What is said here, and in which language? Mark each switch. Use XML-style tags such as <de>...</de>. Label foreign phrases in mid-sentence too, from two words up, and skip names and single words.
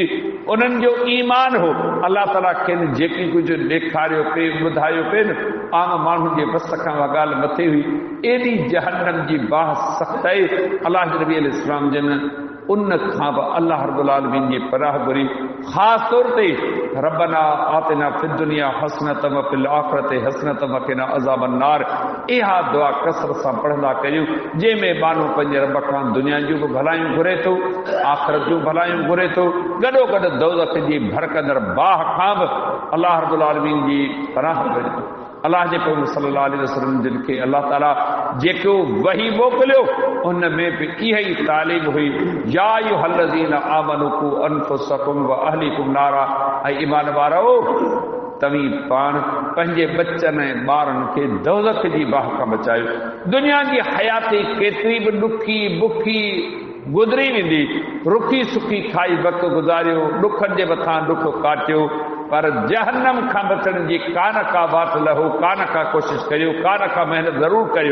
<sd>उन्हनि जो ईमान हो। अलाह ताला खेनि जेकी कुझु ॾेखारियो पिए ॿुधायो पिए न, आम माण्हुनि जे बस खां उहा ॻाल्हि मथे हुई। एॾी जहन्नम जी बाह सख़्त आहे। अलाह जे नबी</sd> <ar>عليه السلام</ar> <sd>जन उन खां बि</sd> <ar>الله رب العالمين</ar> <sd>जी पनाह घुरी। ख़ासि तौर ते</sd> <ar>ربنا آتنا في الدنيا حسنة وفي الآخرة حسنة وقنا عذاب النار.</ar> <sd>इहा दुआ कसरत सां पढ़ंदा कयूं, जंहिंमें माण्हू पंहिंजे रब खां दुनिया जूं बि भलायूं घुरे थो, आख़िरत जूं भलायूं घुरे थो, गॾोगॾु दोज़ख जी भड़कंदड़ बाह खां बि</sd> <ar>الله رب العالمين</ar> <sd>जी पनाह घुरे थो। अल्लाह जे पैगंबर</sd> <ar>صلى الله عليه وسلم</ar> <sd>जिन खे अल्लाह ताला जेको वही मोकिलियो उन में बि इहा ई तालीम हुई,</sd> <ar>يا أيها الذين آمنوا قوا أنفسكم وأهليكم نارا.</ar> <sd>ऐं ईमान वारो, तव्हीं पाण पंहिंजे बचनि ऐं ॿारनि खे दोज़ख जी बाह खां बचायो। दुनिया जी हयाती केतिरी बि ॾुखी बुखी गुज़री वेंदी, रुखी सुखी खाई वक़्तु गुज़ारियो, ॾुखनि जे मथां ॾुख काटियो, पर जहन्नम खां बचण जी कान का बात लहो, कान का कोशिश करियो, कान का महिनत ज़रूर करियो।</sd>